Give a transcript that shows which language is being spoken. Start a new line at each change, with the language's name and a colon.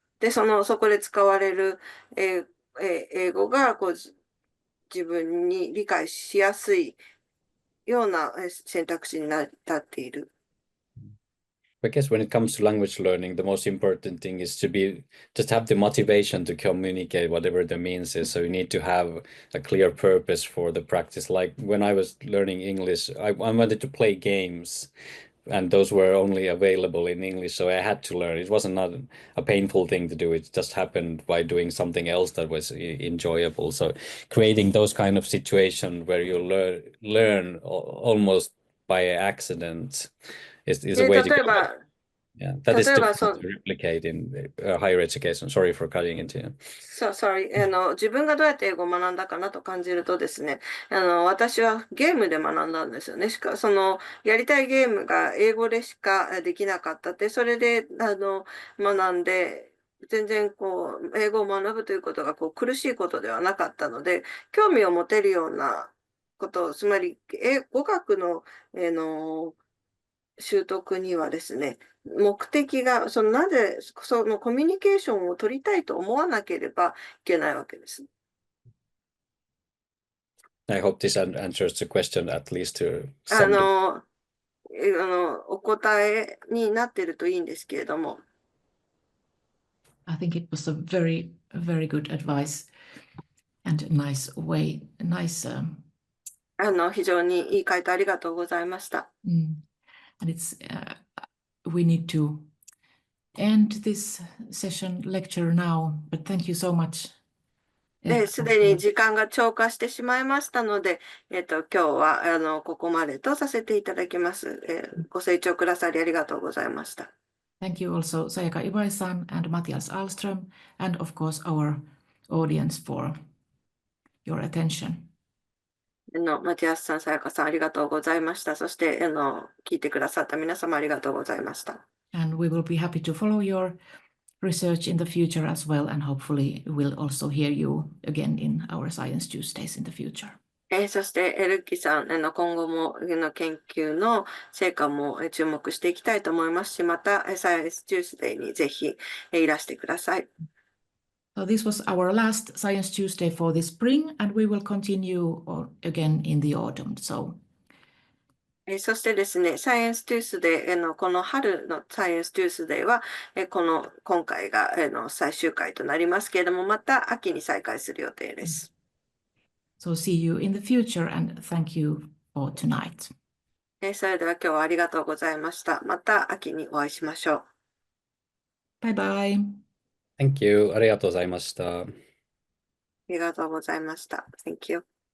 Japanese: で、そこで使われる英語が自分に理解しやすいような選択肢になっている。
English: I guess when it comes to language learning, the most important thing is to just have the motivation to communicate whatever the means is. So you need to have a clear purpose for the practice. Like when I was learning English, I wanted to play games, and those were only available in English, so I had to learn. It wasn't not a painful thing to do. It just happened by doing something else that was enjoyable. So creating those kind of situations where you learn almost by accident is a way to go. Yeah, that is difficult to replicate in higher education. Sorry for cutting into you. Sorry.
Japanese: 自分がどうやって英語を学んだかなと感じるとですね、私はゲームで学んだんですよね。やりたいゲームが英語でしかできなかったって、それで、学んで、全然英語を学ぶということが苦しいことではなかったので、興味を持てるようなことを、つまり、語学の、習得にはですね、目的が、なぜ、コミュニケーションを取りたいと思わなければいけないわけです。
English: I hope this answers the question at least to some.
Japanese: お答えになっているといいんですけれども。
English: I think it was a very, very good advice and nice way, nice.
Japanese: 非常にいい回答ありがとうございました。
English: And we need to end this session lecture now, but thank you so much.
Japanese: すでに時間が超過してしまいましたので、今日はここまでとさせていただきます。ご清聴くださりありがとうございました。
English: Thank you also Sayaka Ibai-san and Matthias Ahlström, and of course our audience for your attention.
Japanese: マティアスさん、さやかさん、ありがとうございました。そして、聞いてくださった皆様、ありがとうございました。
English: And we will be happy to follow your research in the future as well, and hopefully we'll also hear you again in our Science Tuesdays in the future.
Japanese: そして、エルッキさん、今後も研究の成果も注目していきたいと思いますし、また、Science Tuesday にぜひいらしてください。
English: So this was our last Science Tuesday for the spring, and we will continue again in the autumn. So
Japanese: そしてですね、Science Tuesday この春のScience Tuesday は、今回が最終回となりますけれども、また秋に再開する予定です。
English: So see you in the future, and thank you for tonight.
Japanese: それでは今日はありがとうございました。また秋にお会いしましょう。
English: Bye bye. Thank you.
Japanese: ありがとうございました。ありがとうございました。
English: Thank you.